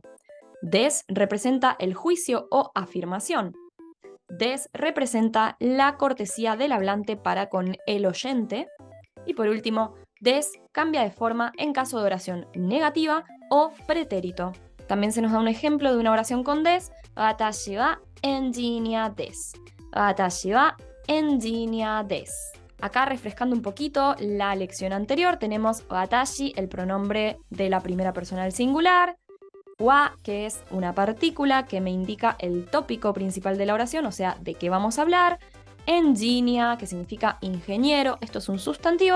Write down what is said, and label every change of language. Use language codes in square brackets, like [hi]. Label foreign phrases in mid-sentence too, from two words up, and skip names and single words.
[es] Des representa el juicio o afirmación. Des representa la cortesía del hablante para con el oyente. Y por último, des cambia de forma en caso de oración negativa o pretérito. También se nos da un ejemplo de una oración con des. [ja] 私はエンジニアです。私はエンジニアです. [es] Acá refrescando un poquito la lección anterior, tenemos watashi, el pronombre de la primera persona del singular. Wa, que es una partícula que me indica el tópico principal de la oración, o sea, de qué vamos a hablar. Engineer, que significa ingeniero, esto es un sustantivo.